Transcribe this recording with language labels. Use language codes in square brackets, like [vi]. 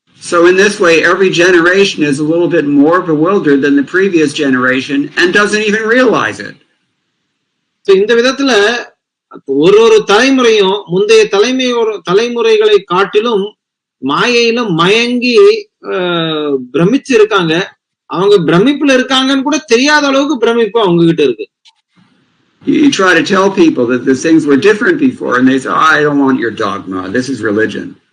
[en] So in this way, every generation is a little bit more bewildered than the previous generation and doesn't even realize it. [ta] So இந்த விதத்துல ஒரு தலைமுறையும் முந்தைய தலைமுறைகளை காட்டிலும் மாயையில மயங்கி பிரமிச்சு இருக்காங்க. அவங்க பிரமிப்புல இருக்காங்கன்னு கூட தெரியாத அளவுக்கு பிரமிப்பு அவங்க கிட்ட இருக்கு. [en] You try to tell people that the things were different before and they say, I don't want your dogma, this is religion.